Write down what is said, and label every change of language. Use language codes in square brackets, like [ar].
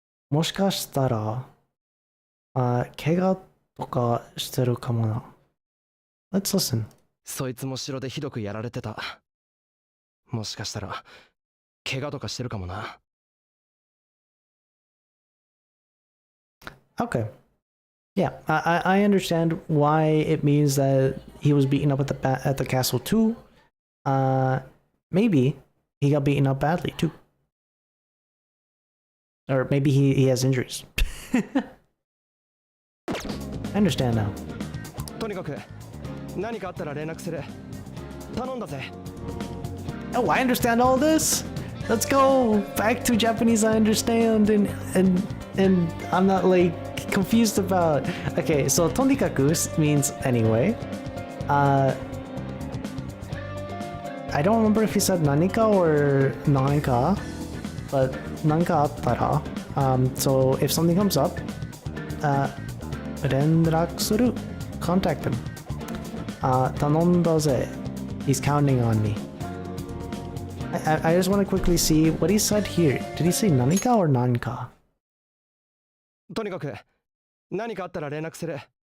[ja] もしかしたら、怪我とかしてるかもな。 [en] Let's listen. [ja] そいつも城でひどくやられてた。もしかしたら、怪我とかしてるかもな。 [en] Okay. Yeah, I understand why it means that he was beaten up at the castle too. Maybe he got beaten up badly too. Or maybe he has injuries. I understand now. [ja] とにかく何かあったら連絡する。頼んだぜ。 [en] Oh, I understand all this. Let's go back to Japanese. I understand and I'm not like confused about. Okay, so とにかく means anyway. I don't remember if he said nanika or nanka, but [ja] nanka attara. [en] So if something comes up, [ja] renraku suru, [en] contact him. [ja] Tanonda ze. [en] He's counting on me. I just want to quickly see what he said here. Did he say nanika or nanka? [ja] とにかく何かあったら連絡する。